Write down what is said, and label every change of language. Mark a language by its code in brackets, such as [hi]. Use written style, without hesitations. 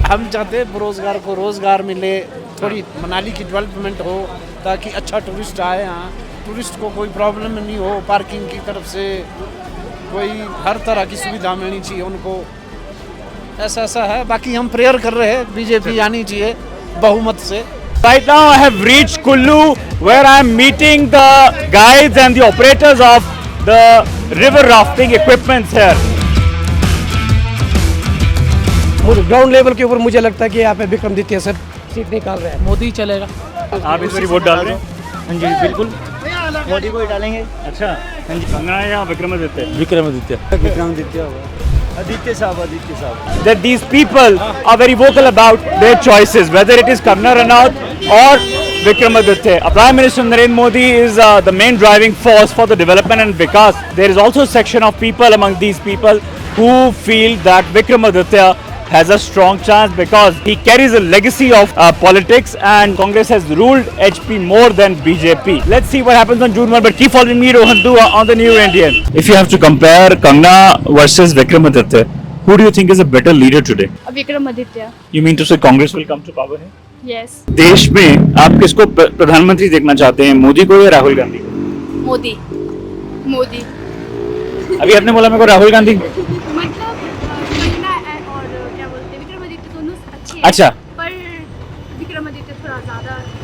[hi] हम चाहते हैं बेरोजगार को रोजगार मिले, थोड़ी मनाली की डेवलपमेंट हो, ताकि अच्छा टूरिस्ट आए यहाँ, टूरिस्ट को कोई प्रॉब्लम नहीं हो, पार्किंग की तरफ से कोई हर तरह की सुविधा मिलनी चाहिए उनको, ऐसा है। बाकी हम प्रेयर कर रहे हैं बीजेपी आनी चाहिए बहुमत से। [en] Right now I have reached Kullu where I am meeting the guides and the operators of the river rafting equipments here. [hi] Ground level के ऊपर मुझे लगता है कि यहाँ पे विक्रमादित्य सर सीट निकाल रहे हैं। मोदी चलेगा। आप इस बारी वोट डाल रहे हैं? हाँ जी बिल्कुल, मोदी को ही डालेंगे। अच्छा, कंगना या विक्रमादित्य? विक्रमादित्य होगा। आदित्य साहब। [en] That these people are very vocal about their choices, whether it is Kangana Ranaut or Vikramaditya. Prime Minister Narendra Modi is the main driving force for the development and vikas. There is also a section of people among these people who feel that Vikramaditya has a strong chance because he carries a legacy of politics and Congress has ruled HP more than BJP. Let's see what happens on June 1, but keep following me, Rohan Dua, on the New Indian. If you have to compare Kangana versus Vikramaditya, who do you think is a better leader today? [hi] Vikramaditya. [en] You mean to say Congress will come to power here? Yes. [hi] देश में आप किसको प्रधानमंत्री देखना चाहते हैं, मोदी को या राहुल गांधी को? मोदी। मोदी। अभी आपने बोला मेरे को राहुल गांधी। मतलब कंगना और क्या बोलते हैं विक्रमादित्य दोनों अच्छे हैं। अच्छा। पर विक्रमादित्य थोड़ा ज्यादा।